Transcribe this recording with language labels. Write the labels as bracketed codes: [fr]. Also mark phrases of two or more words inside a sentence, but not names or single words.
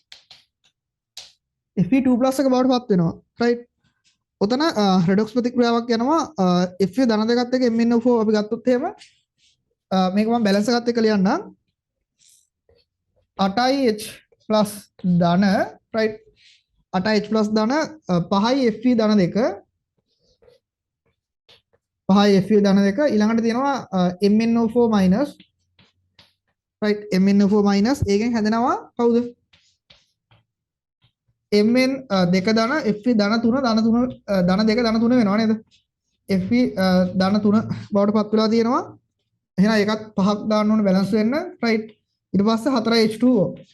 [si] Fe2+ එක බවට පත් වෙනවා right ඔතන රෙඩොක්ස් ප්‍රතික්‍රියාවක් යනවා Fe ධන දෙකත් එක්ක MnO4 අපි ගත්තොත් එහෙම මේක මම බැලන්ස් එකත් එක්ක ලියන්නම් 8H plus ධන right 8H plus ධන 5යි Fe ධන දෙක 5යි Fe ධන දෙක ඊළඟට තියෙනවා MnO4 minus right MnO4 minus ඒකෙන් හැදෙනවා කවුද Mn දෙක ධන Fe ධන 3 ධන 3 ධන දෙක ධන 3 වෙනවා නේද Fe ධන 3 බවට පත් වෙලා තියෙනවා එහෙනම් ඒකත් 5ක් දාන්න ඕනේ බැලන්ස් වෙන්න right ඊට පස්සේ 4H2O